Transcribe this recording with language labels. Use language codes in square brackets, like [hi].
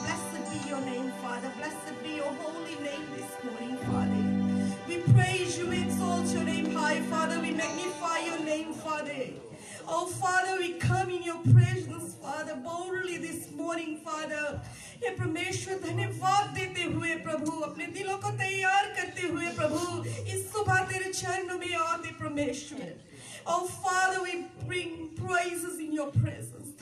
[en] Blessed be your name, Father. Blessed be your holy name this morning, Father. We praise you, we exalt your name high, Father. We magnify your name, Father. Oh, Father, we come in your presence, Father, boldly this morning, Father. [hi] हे परमेश्वर धन्यवाद देते हुए प्रभु अपने दिलों को तैयार करते हुए प्रभु इस सुबह तेरे चरणों में आते परमेश्वर. [en] Oh, Father, we bring praises in your presence.